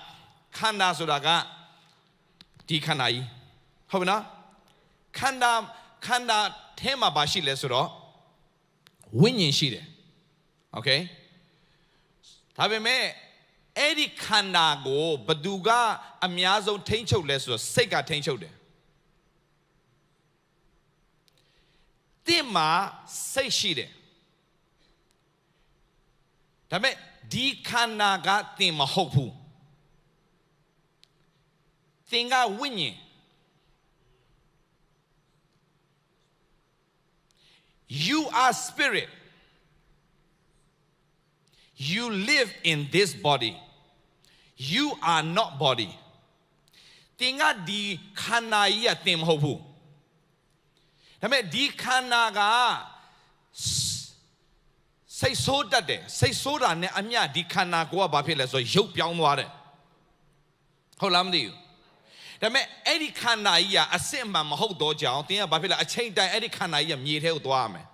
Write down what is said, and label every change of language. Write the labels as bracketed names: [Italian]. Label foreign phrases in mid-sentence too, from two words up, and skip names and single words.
[Burmese] ဒီခန္ဓာကြီးဟုတ်ပြီနော်ခန္ဓာထဲမှာပါရှိလဲဆိုတော့ဝိညာဉ်ရှိတယ်โอเคဒါပေမဲ့အဲ့ဒီခန္ဓာကိုဘသူကအများဆုံးထိန်းချုပ်လဲဆိုတော့စိတ်ကထိန်းချုပ်တယ် တင့်မှာစိတ်ရှိတယ်ဒါပေမဲ့ဒီခန္ဓာကသင်မဟုတ်ဘူးသင်ကဝိညာဉ် [English] You are spirit. You live in this body. You are not body. [Burmese] သင်ကဒီခန္ဓာကြီးကသင်မဟုတ်ဘူးဒါပေမဲ့ဒီခန္ဓာကစိတ်ဆိုးတတ်တယ်စိတ်ဆိုးတာနဲ့အမျှဒီခန္ဓာကိုကဘာဖြစ်လဲဆိုရုပ်ပြောင်းသွားတယ်ဟုတ်လားမသိဘူးဒါပေမဲ့အဲ့ဒီခန္ဓာကြီးကအစစ်အမှန်မဟုတ်တော့ကြောင်သင်ကဘာဖြစ်လဲအချိန်တိုင်းအဲ့ဒီခန္ဓာကြီးကမြေထဲကိုသွားရမယ်